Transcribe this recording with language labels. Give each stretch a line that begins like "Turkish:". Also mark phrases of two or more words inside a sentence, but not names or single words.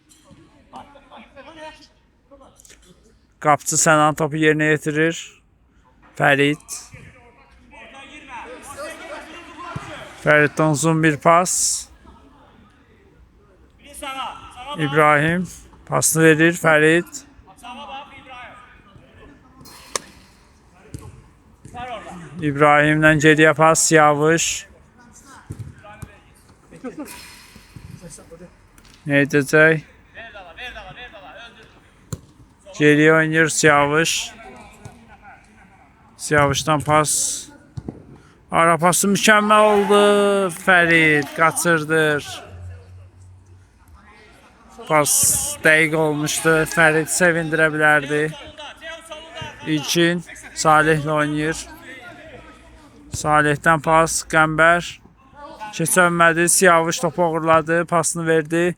Azerbaijani: Qapıcı Sənan topu yerinə yetirir. Fərid. Fəriddən uzun bir pas. İbrahim pasını verir. Fərid.
Turkish: İbrahim'den geriye pas. Siyavuş. Ne edecek? Geriye oynuyor Siyavuş. Siyavuş'tan pas. Ara pası mükemmel oldu.
Azerbaijani: Fərid kaçırdır. Pas dəqiq olmuşdu. Fərid sevindirə bilərdi. İlkin Salih'le oynayır.
Turkish: Salih'ten pas. Qəmbər.
Azerbaijani: Keçənmədi. Siyavuş topu uğurladı. Pasını verdi.